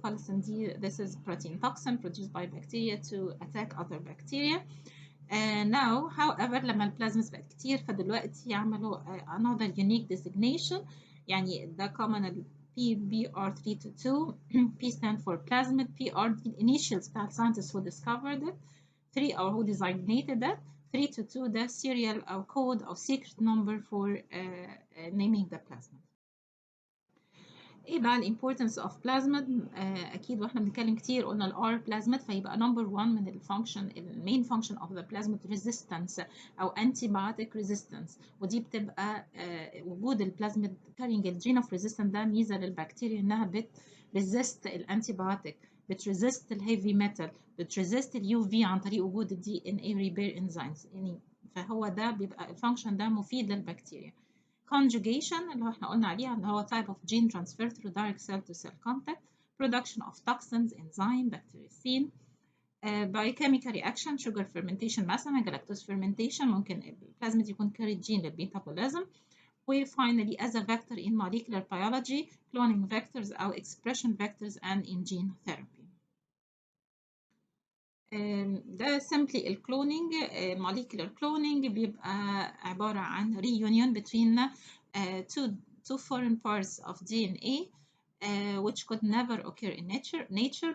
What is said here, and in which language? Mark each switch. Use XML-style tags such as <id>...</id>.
<en>colicin</en> <ar>دي</ar> <en>this is protein toxin produced by bacteria to attack other bacteria. Now however</en> <ar>لما البلازميدز بقت كتير فدلوقتي يعملوا</ar> <en>another unique designation،</en> <ar>يعني ده common PBR322.</ar> <en>P stand for plasmid، PR the initials بتاع scientists who discovered it، 3 or who designated it، 322</en> <ar>ده serial أو code أو</ar> <en>secret number for naming the plasmid.</en> <ar>ايه بقى الامبورتنس اوف بلازميد؟ اكيد واحنا بنتكلم كتير قلنا الار بلازميد، فيبقى نمبر 1 من الفانكشن المين فانكشن اوف ذا بلازميد ريزيستنس او انتي بايوتيك ريزيستنس، ودي بتبقى وجود البلازميد كارينج الجين اوف ريزيستنس ده ميزه للبكتيريا انها بتريزيست الانتي بايوتيك، بتريزيست الهيفي ميتال، بتريزيست اليو في عن طريق وجود الدي ان اي ريبير انزيمز، يعني فهو ده بيبقى الفانكشن ده مفيد للبكتيريا.</ar> <en>conjugation</en> <ar>اللي احنا قلنا عليها ان هو</ar> <en>type of gene transfer through direct cell to cell contact، production of toxins, enzyme, bactericin، biochemical reaction، sugar fermentation مثلا، galactose fermentation، ممكن البلازميد يكون carried gene للميتابوليزم، و finally as a vector in molecular biology cloning vectors أو expression vectors and in gene therapy.</en> <ar>ده simply الكلونينج.</ar> <en>molecular cloning</en> <ar>بيبقى عبارة عن</ar> <en>reunion between two foreign parts of DNA which could never occur in nature.</en>